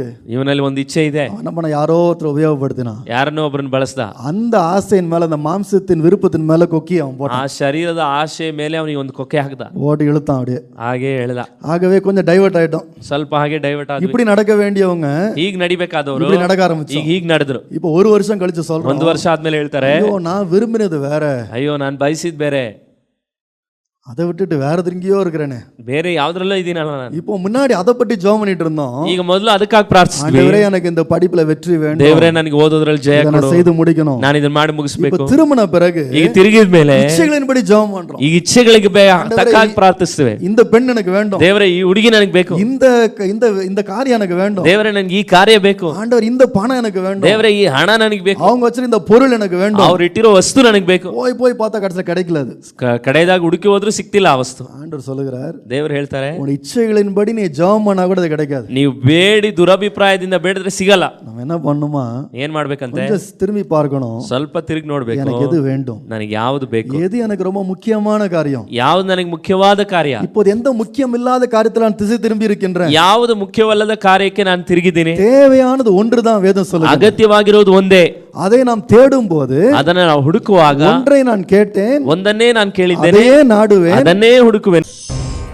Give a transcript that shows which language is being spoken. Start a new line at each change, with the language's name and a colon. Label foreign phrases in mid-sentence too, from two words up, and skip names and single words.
Kannada: ಇವನಲ್ಲಿ ಒಂದು ಇಚ್ಛೆ ಇದೆ.
Tamil: அவன் பண்ண யாரோ ஒருத்தர் உபயோகப்படுத்தினா,
Kannada: ಯಾರನ್ನೋ ಒಬ್ಬರನ್ನ ಬಳಸ್ದ.
Tamil: அந்த ஆசையின் மேல, அந்த மாம்சத்தின் விருப்பத்தின் மேல கொக்கி அவன்
Kannada: ಆ
Tamil: போட்டான்.
Kannada: ಶರೀರದ ಆಶೆ ಮೇಲೆ ಅವನಿಗೆ ಒಂದು ಕೊಕ್ಕೆ ಹಾಕ್ದ.
Tamil: ஓடி இழுத்தான் அப்படியே.
Kannada: ಹಾಗೆ ಎಳೆದ.
Tamil: ஆகவே கொஞ்சம் டைவர்ட் ஆயிட்டோம்.
Kannada: ಸ್ವಲ್ಪ ಹಾಗೆ ಡೈವರ್ಟ್ ಆದ್ವಿ.
Tamil: இப்படி நடக்க வேண்டியவங்க
Kannada: ಹೀಗ್ ನಡಿಬೇಕಾದವರು
Tamil: இப்படி நடக்க ஆரம்பிச்சோம்.
Kannada: ಈಗ ಹೀಗ್ ನಡೆದ್ರು.
Tamil: இப்போ ஒரு வருஷம் கழிச்சு சொல்றோம்,
Kannada: ಒಂದು ವರ್ಷ ಆದ್ಮೇಲೆ ಹೇಳ್ತಾರೆ,
Tamil: ஐயோ நான் விரும்பினது வேற,
Kannada: ಅಯ್ಯೋ ನಾನು ಬಯಸಿದ್ ಬೇರೆ,
Tamil: அதை விட்டுட்டு வேற எங்கேயோ இருக்கிறேனே.
Kannada: ಬೇರೆ ಯಾವ್ದ್ರಲ್ಲೋ ಇದೀನಲ್ಲ ನಾನು.
Tamil: இப்போ முன்னாடி அதை பற்றி ஜெபம் பண்ணிட்டு இருந்தோம்.
Kannada: ಈಗ ಮೊದಲು ಅದಕ್ಕಾಗಿ ಪ್ರಾರ್ಥಿಸಿದ್ವಿ.
Tamil: ஆண்டவரே எனக்கு இந்த படிப்புல வெற்றி வேண்டும்,
Kannada: ದೇವರೇ ನನಗೆ ಓದೋದ್ರಲ್ಲಿ ಜಯ
Tamil: இதை
Kannada: ಕೊಡು,
Tamil: நான் செய்து முடிக்கணும்.
Kannada: ನಾನು ಇದನ್ನ ಮಾಡಿ ಮುಗಿಸ್ಬೇಕು.
Tamil: இப்போ திருமண பிறகு
Kannada: ಈಗ ತಿರುಗಿದ ಮೇಲೆ
Tamil: இச்சைகளின்படி ஜெபம் பண்றோம்.
Kannada: ಈಗ ಇಚ್ಛೆಗಳಿಗೆ ತಕ್ಕಾಗಿ ಪ್ರಾರ್ಥಿಸ್ತೇವೆ.
Tamil: இந்த பெண் எனக்கு வேண்டும்,
Kannada: ದೇವರೇ ಈ ಹುಡುಗಿ ನನಗೆ ಬೇಕು,
Tamil: இந்த இந்த இந்த காரியம் எனக்கு வேண்டும்,
Kannada: ದೇವರೇ ನನಗೆ ಈ ಕಾರ್ಯ ಬೇಕು,
Tamil: ஆண்டவர் இந்த பணம் எனக்கு வேண்டும்,
Kannada: ದೇವರೇ ಈ ಹಣ ನನಗೆ ಬೇಕು,
Tamil: அவங்க வச்சிருந்த இந்த பொருள் எனக்கு வேண்டும்.
Kannada: ಅವ್ರು ಇಟ್ಟಿರೋ ವಸ್ತು ನನಗೆ ಬೇಕು.
Tamil: போய் பார்த்தா கடைசியில் கிடைக்கல. அது
Kannada: ಕಡೆಯದಾಗ ಹುಡುಕಿ ಹೋದ್ರೂ ಸಿಕ್ತಿಲ್ಲ ಆ ವಸ್ತು.
Tamil: ஆண்டவர் சொல்லுகிறார்,
Kannada: ದೇವರು ಹೇಳ್ತಾರೆ,
Tamil: உன் இச்சைகளின்படி நீ ஜெபம் பண்ணா கூட அது கிடைக்காது.
Kannada: ನೀವು ಬೇಡಿ ದುರಭಿಪ್ರಾಯದಿಂದ ಬೇಡಿದ್ರೆ ಸಿಗಲ್ಲ.
Tamil: நம்ம என்ன பண்ணுமா,
Kannada: ಏನ್ ಮಾಡ್ಬೇಕಂತೆ,
Tamil: கொஞ்சம் திரும்பி பார்க்கணும்.
Kannada: ಸ್ವಲ್ಪ ತಿರುಗಿ ನೋಡ್ಬೇಕು,
Tamil: எனக்கு எது வேண்டும்,
Kannada: ನನಗೆ ಯಾವ್ದು ಬೇಕು,
Tamil: எது எனக்கு ரொம்ப முக்கியமான காரியம்,
Kannada: ಯಾವ್ದು ನನಗೆ ಮುಖ್ಯವಾದ ಕಾರ್ಯ,
Tamil: இப்போது எந்த முக்கியம் இல்லாத காரியத்தில் நான் திசை திரும்பி இருக்கின்றேன்,
Kannada: ಯಾವುದು ಮುಖ್ಯವಲ್ಲದ ಕಾರ್ಯಕ್ಕೆ ನಾನು ತಿರುಗಿದ್ದೀನಿ.
Tamil: தேவையானது ஒன்றுதான் வேதம் சொல்லுது.
Kannada: ಅಗತ್ಯವಾಗಿರೋದು ಒಂದೇ.
Tamil: அதை நாம் தேடும் போது,
Kannada: ಅದನ್ನ ನಾವು ಹುಡುಕುವಾಗ
Tamil: ஒன்றை நான் கேட்டேன்,
Kannada: ಒಂದನ್ನೇ ನಾನು ಕೇಳಿದ್ದೇನೆ,
Tamil: அதையே நாடுவேன்,
Kannada: ಅದನ್ನೇ ಹುಡುಕುವೆನು.